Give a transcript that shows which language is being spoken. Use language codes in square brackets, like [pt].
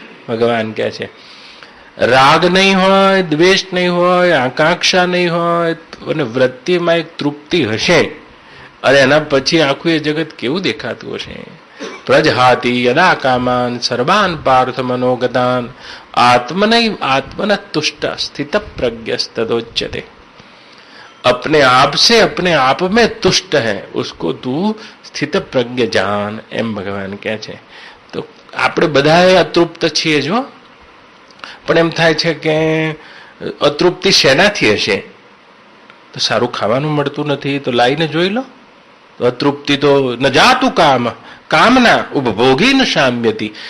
[gu] ભગવાન કહે છે રાગ નહીં હોય, દ્વેષ નહીં હોય, આકાંક્ષા નહીં હોય અને વૃત્તિમાં એક તૃપ્તિ હશે, અને એના પછી આખું એ જગત કેવું દેખાતું હશે? [sa] પ્રજહાતિ યદા કામાન સર્વાન પાર્થ મનોગતાન આત્મના તુષ્ટ સ્થિત प्रज्ञस्तदोच्यते. [hi] अपने आप से अपने आप में तुष्ट है उसको तू [gu] સ્થિત પ્રજ્ઞ જાન, એમ ભગવાન કહે છે. તો આપણે બધા અતૃપ્ત છીએ જો, પણ એમ થાય છે કે અતૃપ્તિ શેનાથી હશે? તો સારું ખાવાનું મળતું નથી તો લાઈને જોઈ લો. અતૃપ્તિ તો [sa] ન જાતું કામના ઉપભોગી ન શામ્યતી.